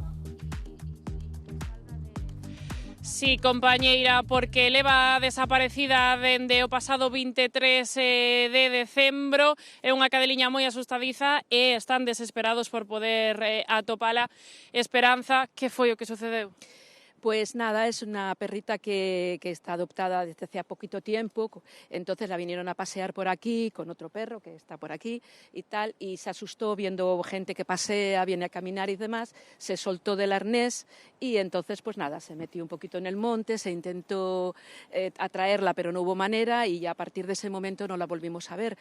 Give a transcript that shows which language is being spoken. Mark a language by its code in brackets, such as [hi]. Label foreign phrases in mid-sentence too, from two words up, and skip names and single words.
[gl] Sí, compañeira, porque leva desaparecida dende o pasado 23 de decembro. É unha cadeliña moi asustadiza e están desesperados por poder atopala. Esperanza, que foi o que sucedeu? [es] Pues nada, es una perrita que está adoptada desde hace poquito tiempo, entonces la vinieron a pasear por aquí con otro perro que está por aquí y tal, y se asustó viendo gente que pasea, viene a caminar y demás, se soltó del arnés y entonces pues nada, se metió un poquito en el monte, se intentó atraerla pero no hubo manera y ya a partir de ese momento no la volvimos a ver.